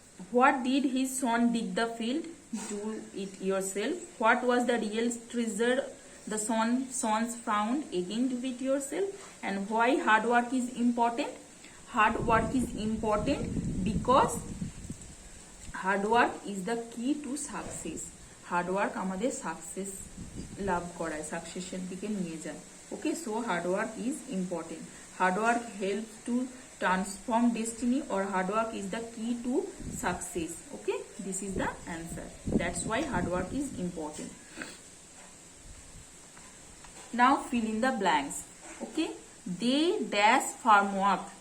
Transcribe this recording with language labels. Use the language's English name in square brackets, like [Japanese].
[English] What did his son dig the field? Do it yourself. What was the real treasure the sons found? Again, do it yourself. And why hard work is important? Hard work is important because hard work is the key to success. [Bangla] Hard work আমাদের success লাভ করায়, সাকসেসের দিকে নিয়ে যায়। [English] Okay, so hard work is important. Hard work help to transform destiny, or hard work is the key to success. Okay, this is the answer. That's why hard work is important. Now fill in the blanks. Okay, they dash farm work.